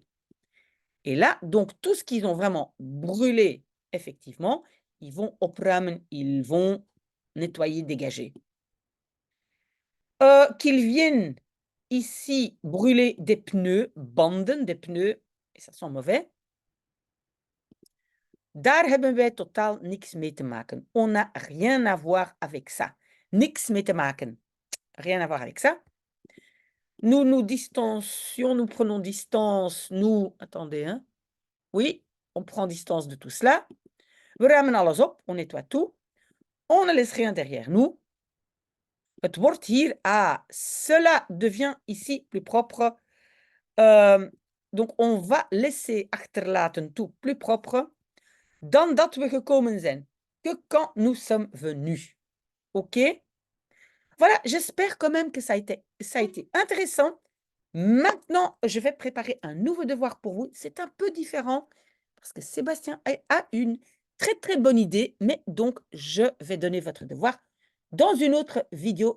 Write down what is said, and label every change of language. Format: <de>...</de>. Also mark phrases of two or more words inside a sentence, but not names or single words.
<fr>Et là, donc, tout ce qu'ils ont vraiment brûlé, effectivement, ils vont opruimen, ils vont nettoyer, dégager. Qu'ils viennent ici brûler des pneus, banden, des pneus, et ça sent mauvais.</fr> <nl>Daar hebben wij totaal niks mee te maken.</nl> <fr>On n'a rien à voir avec ça.</fr> <nl>Niks mee te maken.</nl> <fr>Rien à voir avec ça. Nous nous distancions, nous prenons distance, nous... Attendez, hein. Oui, on prend distance de tout cela.</fr> <nl>We ruimen alles op,</nl> <fr>on nettoie tout. On ne laisse rien derrière nous.</fr> <nl>Het wordt hier,</nl> <fr>cela devient ici plus propre. Donc, on va laisser achterlaten tout plus propre.</fr> <nl>dan dat we gekomen zijn,</nl> <fr>que quand nous sommes venus. OK? Voilà, j'espère quand même que ça a été intéressant. Maintenant, je vais préparer un nouveau devoir pour vous. C'est un peu différent parce que Sébastien a une très, très bonne idée, mais donc je vais donner votre devoir dans une autre vidéo.</fr>